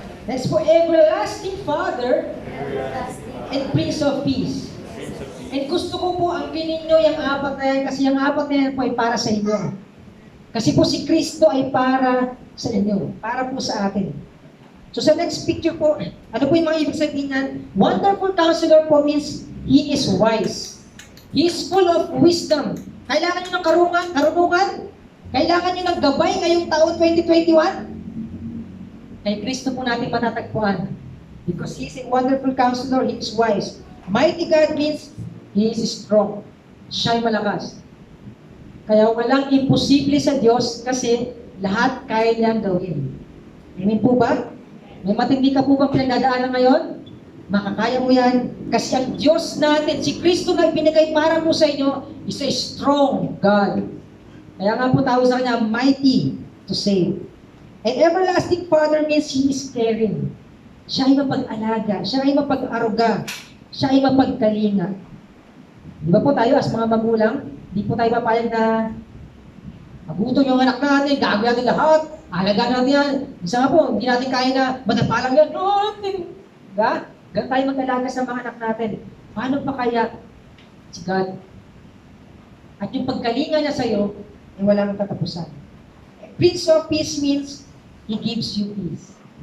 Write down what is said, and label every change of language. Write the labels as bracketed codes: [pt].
[en] Next po, Everlasting Father. And Prince of Peace. [tl] And gusto ko po ang ninyo yung 4 na yan kasi yung 4 na yan po ay para sa inyo. Kasi po si Kristo ay para sa inyo. Para po sa atin. So sa next picture po, ano po yung mga ibig sabihin niyan? [en] Wonderful Counselor po means He is wise. He is full of wisdom. [tl] Kailangan nyo ng karunungan? Kailangan nyo ng gabay ngayong taon 2021? Kay Kristo po natin matatagpuan. [en] Because He is a wonderful counselor, He is wise. Mighty God means He is strong. [tl] Siya'y malakas. Kaya walang imposible sa Diyos kasi lahat kaya niyang gawin. Amen po ba? May matindi ka po bang pinagdadaanan ngayon? Makakaya mo yan. Kasi ang Diyos natin, si Kristo na ibinigay para po sa inyo, [en] is a strong God. [tl] Kaya nga po tawag sa Kanya, [en] mighty to save. And everlasting Father means He is caring. [tl] Siya ay mapag-alaga, siya ay mapag-aruga, siya ay mapagkalinga. Di ba po tayo as mga magulang, di po tayo papayag na magutom yung anak natin, gagawin natin lahat, alagaan natin yan. Isa nga po, hindi natin kaya na madapalang yan. Diba? Ganun tayo mag-alaga sa mga anak natin. Paano pa kaya si God? At yung pagkalinga niya sa'yo, ay walang katapusan. [en] Prince of Peace means He gives you peace.